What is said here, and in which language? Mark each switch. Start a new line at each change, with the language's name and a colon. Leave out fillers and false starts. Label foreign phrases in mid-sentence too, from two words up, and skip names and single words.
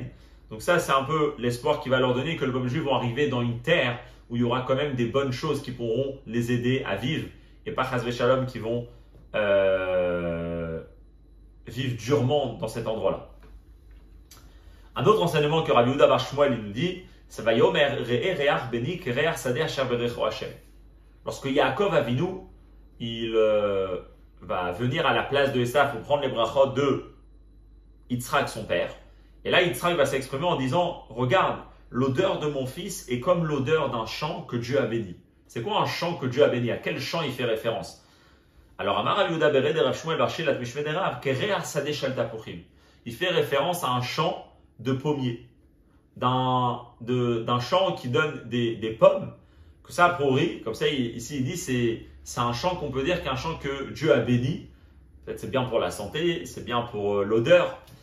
French: Donc ça, c'est un peu l'espoir qu'il va leur donner que le peuple juif vont arriver dans une terre où il y aura quand même des bonnes choses qui pourront les aider à vivre et pas
Hebrew: חס ושלום
French: qui vont vivre durement dans cet endroit-là. Un autre enseignement que Rabbi Yehuda bar Shmuel il nous dit, c'est
Hebrew: ויאמר ראה ריח בני כריח שדה אשר ברכו ה.
French: Lorsque Yaakov Avinu, il va venir à la place de Esav pour prendre les brachot de Yitzhak son père. Et là, Yitzhak va s'exprimer en disant, regarde, l'odeur de mon fils est comme l'odeur d'un champ que Dieu a béni. C'est quoi un champ que Dieu a béni? À quel champ il fait référence? Alors,
Hebrew: אמר רב יהודה בריה דרב שמואל בר שילה משמיה דרב כריח שדה של תפוחים.
French: Il fait référence à un champ de pommiers, d'un champ qui donne des pommes, que ça a pourri. Comme ça, ici il dit c'est un champ qu'on peut dire qu'un champ que Dieu a béni. Peut-être c'est bien pour la santé, c'est bien pour l'odeur.